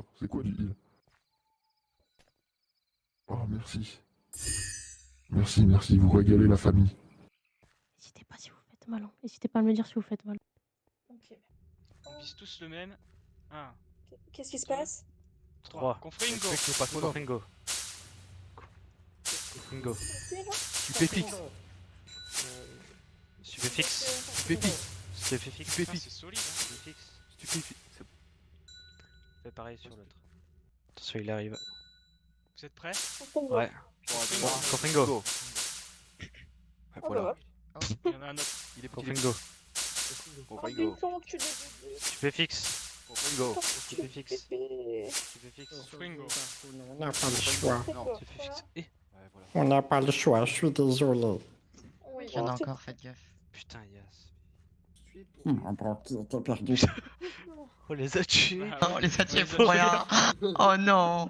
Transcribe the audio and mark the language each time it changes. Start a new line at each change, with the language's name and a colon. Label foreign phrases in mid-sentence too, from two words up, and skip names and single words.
French: C'est quoi du heal? Oh, merci. Merci, vous régalez la famille. N'hésitez pas si vous faites mal. Hein. N'hésitez pas à me le dire si vous faites mal. Ok. On vise tous le même. 1, Qu'est-ce qui se passe? 3. Confringo. Confringo. Confringo. Stupéfixe. Stupéfixe. Stupéfixe. Putain, c'est solide, hein. Stupéfixe. Stupéfixe. Fais pareil sur l'autre. Attention, il arrive. Vous êtes prêts? Ouais. Confringo. Ouais, voilà. Il y en a un autre. Il est Confringo. Confringo. Stupéfixe. Confringo. Stupéfixe. Stupéfixe. Confringo. On n'a pas le choix. Non. Stupéfixe. Et Ouais, voilà. On n'a pas le choix, je suis désolé. Oui. Il y en a encore, faites gaffe. putain, Yas. Oh, Brookie était perdu. On les a tués. Oh, on les a tués pour rien. Oh non.